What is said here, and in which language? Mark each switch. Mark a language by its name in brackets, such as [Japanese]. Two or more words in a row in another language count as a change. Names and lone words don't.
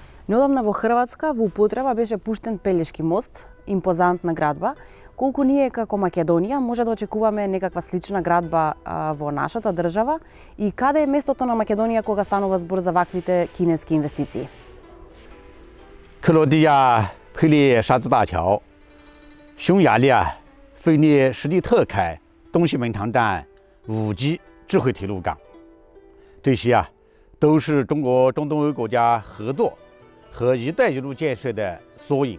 [Macedonian] Неодамна во Хрватска во употреба беше пуштен Пелешки мост, импозантна градба. Колку ние како Македонија може да очекуваме некаква слична градба во нашата држава и каде е местото на Македонија кога станува збор за ваквите кинески инвестиции? [Chinese] 克罗地亚佩列沙兹大桥、匈牙利菲涅什利特凯东西门塘站5G 智慧铁路港，这些都是中国中东欧国家合作和“一带一路”建设的缩影。